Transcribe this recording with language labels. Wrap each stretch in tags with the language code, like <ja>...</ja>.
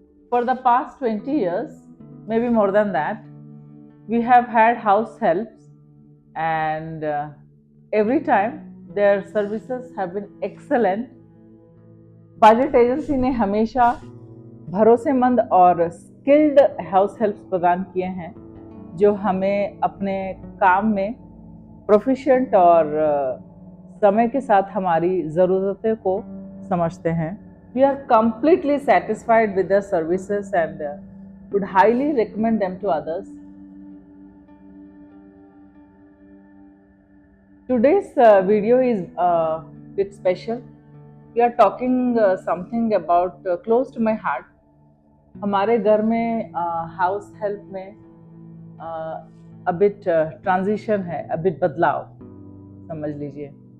<en>For the past 20 years, maybe more than that, we have had house helps and every time their services have been excellent.</en> <hi>Budget agency ने हमेशा भरोसेमंद और skilled house helps प्रदान किए हैं जो हमें अपने काम में प्रोफिशिएंट और समय के साथ हमारी ज़रूरतें को समझते हैं.</hi> <en>We are completely satisfied with their services and would highly recommend them to others. Today's video is a bit special. We are talking something about close to my heart.</en> <hi>हमारे घर में हाउस हेल्प में</hi> <en>a bit</en> <hi>transition है, a bit बदलाव समझ लीजिए.</hi>